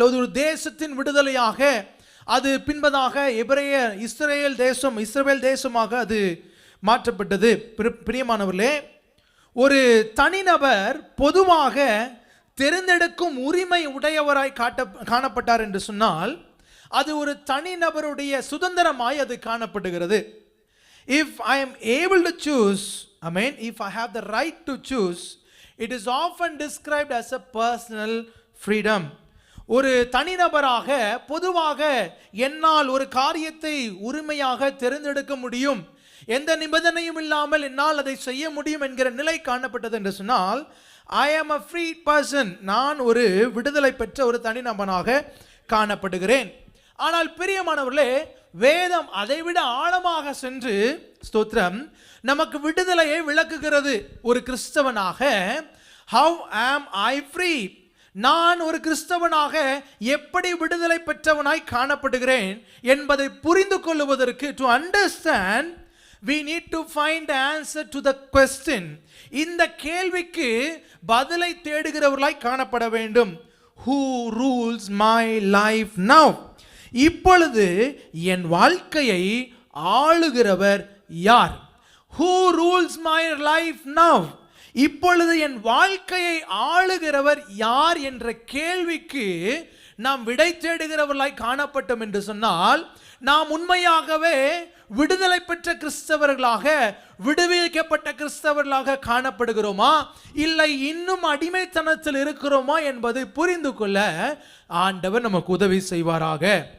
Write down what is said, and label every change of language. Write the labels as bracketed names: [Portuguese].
[Tamil] ஒரு தேசத்தின் விடுதலையாக அது பின்பதாக இஸ்ரவேல் தேசமாக அது மாற்றப்பட்டது. பிரியமானவர்களே, ஒரு தனிநபர் பொதுவாக தேர்ந்தெடுக்கும் உரிமை உடையவராய் காணப்பட்டார் என்று சொன்னால் அது ஒரு தனிநபருடைய சுதந்திரமாய் அது காணப்படுகிறது. [English] If I am able to choose, if I have the right to choose, it is often described as a personal freedom. [Tamil] ஒரு தனிநபராக பொதுவாக என்னால் ஒரு காரியத்தை உரிமையாக தேர்ந்தெடுக்க முடியும், எந்த நிபந்தனையும் இல்லாமல் என்னால் அதை செய்ய முடியும் என்கிற நிலை காணப்பட்டது என்று சொன்னால் [English] I am a free person, [Tamil] நான் ஒரு விடுதலை பெற்ற ஒரு தனிநபனாக காணப்படுகிறேன். ஆனால் பிரியமானவர்களே, வேதம் அதைவிட ஆழமாக சென்று ஸ்தோத்திரம் நமக்கு விடுதலையை விளக்குகிறது. ஒரு கிறிஸ்தவனாக [English] how am I free, [Tamil] நான் ஒரு கிறிஸ்தவனாக எப்படி விடுதலை பெற்றவனாய் காணப்படுகிறேன் என்பதை புரிந்து கொள்வதற்கு [English] to understand we need to find the answer to the question. [Tamil] இந்த கேள்விக்கு பதிலை தேடுகிறவர்களாய் காணப்பட வேண்டும். [English] Who rules my life now? [Tamil] இப்பொழுது என் வாழ்க்கையை ஆளுகிறவர் யார்? [English] Who rules my life now? [Tamil] இப்பொழுது என் வாழ்க்கையை ஆளுகிறவர் யார் என்ற கேள்விக்கு நாம் விடை தேடுகிறவர்களாய் காணப்பட்டோம் என்று சொன்னால் நாம் உண்மையாகவே விடுதலை பெற்ற கிறிஸ்தவர்களாக, விடுவிக்கப்பட்ட கிறிஸ்தவர்களாக காணப்படுகிறோமா, இல்லை இன்னும் அடிமைத்தனத்தில் இருக்கிறோமா என்பதை புரிந்து கொள்ள ஆண்டவர் நமக்கு உதவி செய்வாராக.